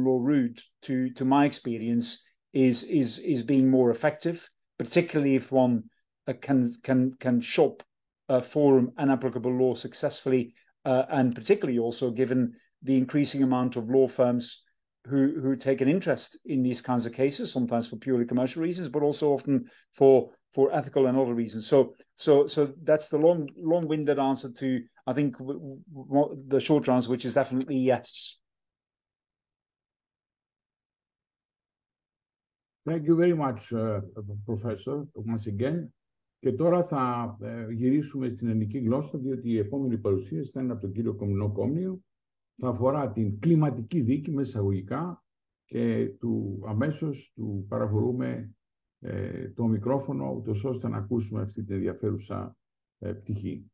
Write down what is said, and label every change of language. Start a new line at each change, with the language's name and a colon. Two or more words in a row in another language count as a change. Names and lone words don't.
English: law route, to my experience, is being more effective, particularly if one can shop forum and applicable law successfully, and particularly also given the increasing amount of law firms who take an interest in these kinds of cases, sometimes for purely commercial reasons, but also often for ethical and other reasons. So that's the long-winded answer to, I think, the short answer, which is definitely yes. Thank you very much, Professor, once again.
Greek: Και τώρα θα γυρίσουμε στην ελληνική γλώσσα, διότι η επόμενη παρουσίαση θα είναι από τον κύριο Κομινό Κόμνιο. Θα αφορά την κλιματική δίκη με εισαγωγικά και αμέσως του παραχωρούμε το μικρόφωνο, ούτως ώστε να ακούσουμε αυτή την ενδιαφέρουσα πτυχή.